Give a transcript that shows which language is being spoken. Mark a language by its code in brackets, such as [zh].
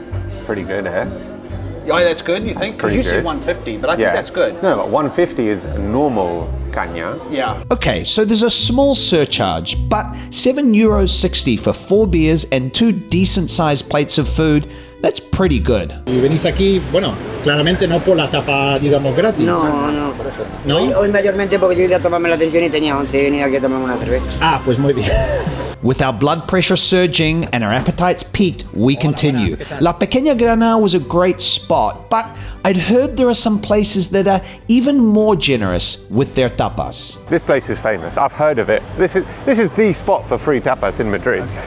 [en] It's pretty good, eh? Yeah, that's good, you think? Because pretty you said good. $1.50, but I think that's good. No, but 150 is normal caña. Yeah. Okay, so there's a small surcharge, but €7.60 for 4 beers and 2 decent-sized plates of food, that's pretty good. [es] Y venís aquí, bueno, claramente no por la tapa, digamos, gratis. No, por eso. ¿No? Hoy mayormente porque yo iba a tomarme la atención y tenía 11 y venía aquí a tomarme una cerveza. Ah, pues muy bien. [en] With our blood pressure surging and our appetites peaked, we continue. La Pequeña Grana was a great spot, but I'd heard there are some places that are even more generous with their tapas. This place is famous. I've heard of it. This is the spot for free tapas in Madrid.